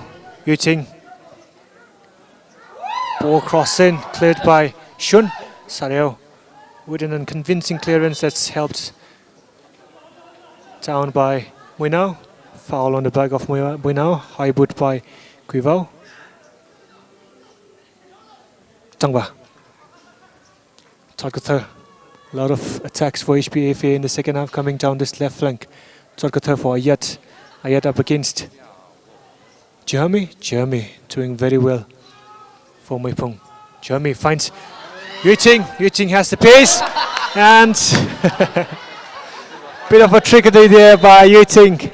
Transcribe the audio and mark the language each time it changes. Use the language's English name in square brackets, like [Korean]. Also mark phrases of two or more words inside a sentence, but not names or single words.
[English] Yuting. Ball crossing, cleared by Shun. Sareo with an unconvincing clearance that's helped down by Muinao. Foul on the back of Muinao. High boot by MUiVAH. Tangba. Todkutha. A lot of attacks for HPFA in the second half coming down this left flank. Todkutha for Ayat. Ayat up against Jeremy. Jeremy doing very well for MEIPHUNG. Jeremy finds Yuting. Yuting has the pace and bit of a trickery there by Yuting.